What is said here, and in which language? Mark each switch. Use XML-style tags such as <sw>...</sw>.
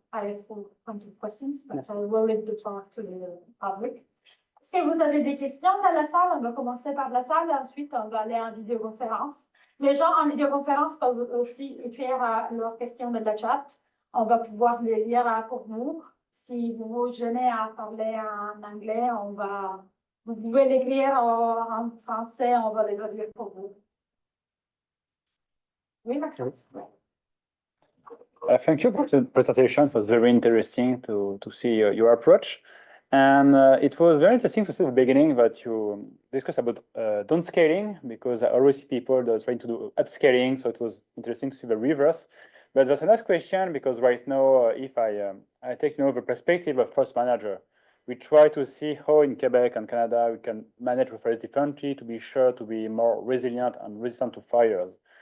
<en>I have plenty of questions, but</en> <fr>Merci.</fr> <en>I will leave the talk to the public.</en> <fr>Est-ce que vous avez des questions dans la salle? On va commencer par la salle et ensuite on va aller en vidéoconférence. Les gens en vidéoconférence peuvent aussi écrire leurs questions dans le chat. On va pouvoir les lire pour vous. Si vous vous gênez à parler en anglais, vous pouvez l'écrire en français, on va les lire pour vous. Oui, Maxence?</fr> <en>Thank you for the presentation. It was very interesting to see your approach. And it was very interesting to see at the beginning that you discussed about downscaling, because I always see people that are trying to do upscaling. So it was interesting to see the reverse. But there's a last question, because right now, if I take the perspective of forest manager, we try to see how in Quebec and Canada we can manage the forest differently to be sure to be more resilient and resistant to fires.</en>